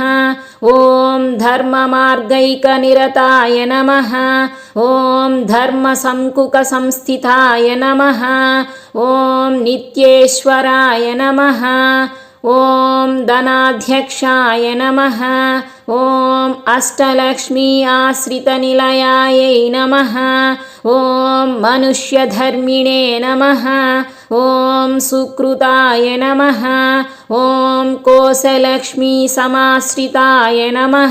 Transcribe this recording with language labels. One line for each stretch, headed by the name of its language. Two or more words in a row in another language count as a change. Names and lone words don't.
Sanskrit: ఓం ధర్మమార్గైకనిరతాయ నమః. ఓం ధర్మసంకుకసంస్థితాయ నమః. ఓం నిత్యేశ్వరాయ నమః. ఓం ధనాధ్యక్షాయ నమః. ॐ अष्टलक्ष्मी आश्रितनिलयायै नमः। ॐ मनुष्यधर्मिणे नमः। ॐ सुकृताय नमः। ॐ कोशलक्ष्मी समाश्रिताय नमः।